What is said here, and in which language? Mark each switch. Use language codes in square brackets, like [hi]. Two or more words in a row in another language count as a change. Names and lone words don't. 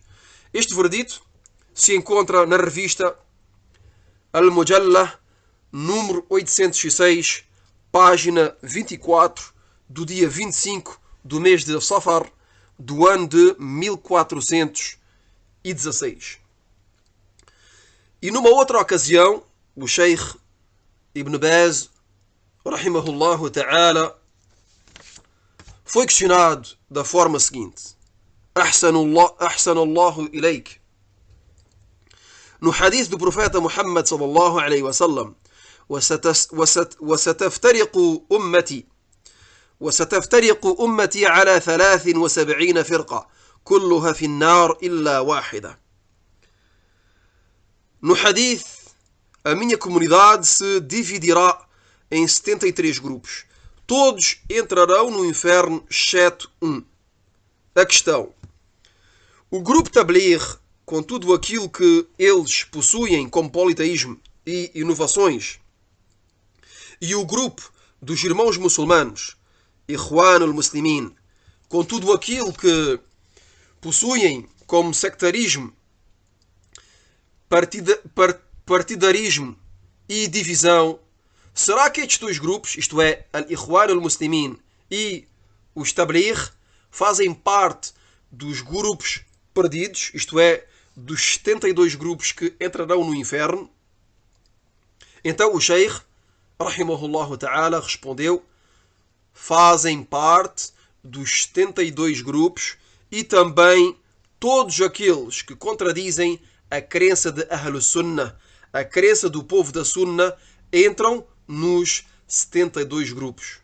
[pt] Este veredito se encontra na revista Al-Mujallah, número 806, página 24, do dia 25 do mês de Safar, do ano de 1416. E numa outra ocasião, o Sheikh Ibn Baz, [ar] رحمه الله تعالى, [pt] foi questionado da forma seguinte: [ar] أحسن الله إليك. [pt] No hadith do profeta Muhammad [ar] صلى الله عليه وسلم: وستفترق أمتي على 73 فرقة كلها في النار إلا واحدة. [pt] No hadith, a minha comunidade se dividirá em 73 grupos. Todos entrarão no inferno, exceto um. A questão: o grupo Tabligh, com tudo aquilo que eles possuem como politeísmo e inovações, e o grupo dos irmãos muçulmanos, Ikhwan al-Muslimin, com tudo aquilo que possuem como sectarismo, partidarismo e divisão, será que estes dois grupos, isto é, Al-Ikhwan al-Muslimin e os Tabligh, fazem parte dos grupos perdidos, isto é, dos 72 grupos que entrarão no inferno? Então o Sheikh, [ar] رحمه الله تعالى, [pt] respondeu: fazem parte dos 72 grupos e também todos aqueles que contradizem a crença de Ahlus Sunnah, a crença do povo da Sunnah, entram nos 72 grupos.